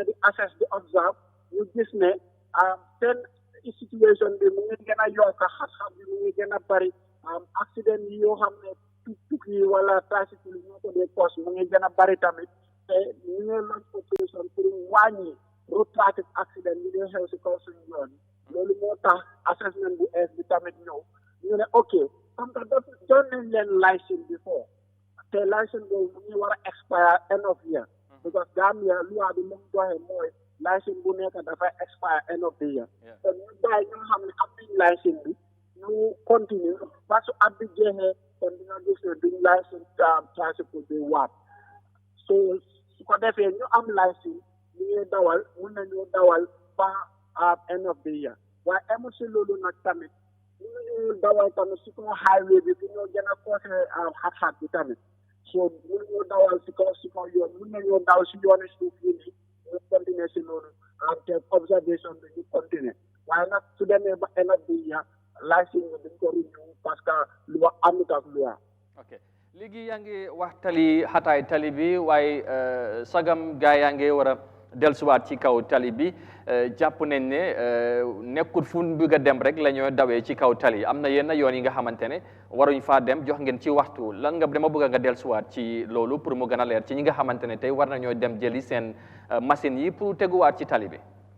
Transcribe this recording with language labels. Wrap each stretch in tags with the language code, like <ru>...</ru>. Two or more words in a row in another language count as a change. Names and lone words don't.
<wo>di assess di observe ñu gis ne seen situation bi mu ngi gën a yokk xat-xat bi mu ngi gën a bari accident yi yoo xam ne tuk yi wala tricycle yi ñoo ko dee cause mu ngi gën a bari tamit te ñu ngi laaj population pour wàññi</wo> <en>road traffic accident</en> <wo>yi dee xew si kaw suñu yoon loolu moo tax assessment bu ees bi tamit ñëw ñu ne ok</wo> <fr>comme que</fr> <wo>doon nañ leen</wo> <en>license before</en> <wo>te license boobu mu ngi war a expire</wo> <en>end of year because Gambia</en> <wo>loi bi mu doxee mooy license bu nekk dafa expire</wo> <en>end of the year</en> <wo>te ñu bàyyi ñoo xam ne am nañ license bi ñu continue</wo> <fr>parce que</fr> <wo>at bi jeexee kon dina gis ne duñ license tricycle bi waat so su ko defee ñu am license ñu ngi dawal mun nañu dawal ba</wo> <en>end of the year</en> <wo>waaye emu si loolu nag tamit ñu ngi dawal tamit si kaw highway bi ñoo gën a koose xat-xat bi tamit so mun nañu dawal si kaw yoon mun nañu daw si yooni suuf yi nii ñu continuer si loolu te observation bi ñu continuer waaye nag su demee ba</wo> <en>end of the year</en> <wo>license bi dañ ko renew</wo> <fr>parce que</fr> <wo>lu wax amut ak lu ok léegi yaa ngi wax tali xataay tali bi waaye sagam gaa yaa ngi war a dellusiwaat ci kaw tali bi jàpp nañ ne nekkul fu ñu bëgg a dem rek la ñoo dawee ci kaw tali am na yenn yoon yi nga xamante ne waruñ faa dem jox ngeen ci waxtu lan nga dama bëgg nga dellusiwaat ci loolu pour mu gën a leer ci ñi nga xamante ne tey war nañoo dem jëli seen machine yi pour teguwaat ci tali bi.</wo>